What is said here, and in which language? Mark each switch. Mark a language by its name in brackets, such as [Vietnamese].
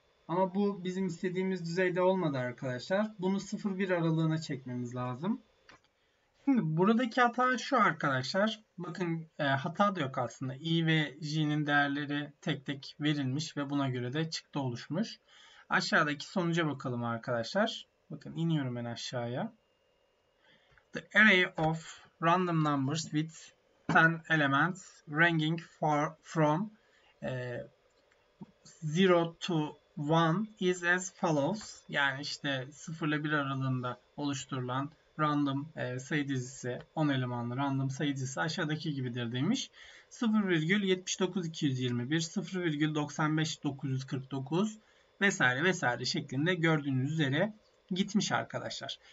[Turkish] Ama bu bizim istediğimiz düzeyde olmadı arkadaşlar. Bunu 0-1 aralığına çekmemiz lazım. Şimdi buradaki hata şu arkadaşlar. Bakın hata da yok aslında. I ve J'nin değerleri tek tek verilmiş ve buna göre de çıktı oluşmuş. Aşağıdaki sonuca bakalım arkadaşlar. Bakın iniyorum ben aşağıya. [English] The array of random numbers with 10 elements ranging from 0 to 1 is as follows. [Turkish] Yani işte 0 ile 1 aralığında oluşturulan random sayı dizisi, 10 elemanlı random sayı dizisi aşağıdaki gibidir demiş. 0,79221, 0,95949 vesaire vesaire şeklinde gördüğünüz üzere gitmiş arkadaşlar.